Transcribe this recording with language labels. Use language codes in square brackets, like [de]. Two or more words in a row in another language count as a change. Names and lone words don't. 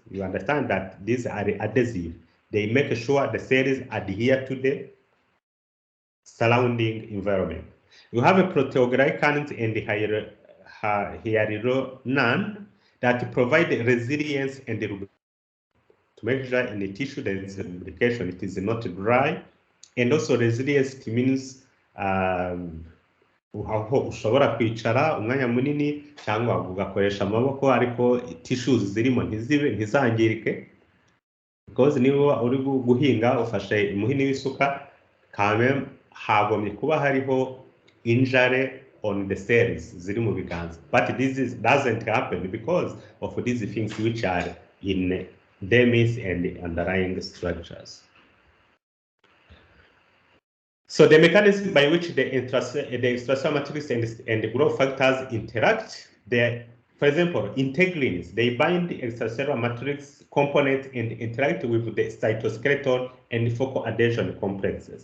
[en] You understand that these are adhesive. They make sure the cells adhere to the surrounding environment. You have a proteoglycans and hyaluronan that provide resilience and lubrication. To make sure in the tissue there is lubrication, it is not dry. And also resilience means [rw] aho ushobora kwicara umwanya munini cyangwa ugakoresha amaboko ariko tissues zirimo ntizangirike, because niba uri guhinga ufashe umuhini w'isuka kame hagombye kuba hariho [en] injury on the cells [rw] ziri mu biganza, [en] but this doesn't happen because of these things which are in dermis and the underlying structures. So the mechanism by which the extracellular matrix and the growth factors interact, for example, integrins, they bind the extracellular matrix component and interact with the cytoskeleton and focal adhesion complexes.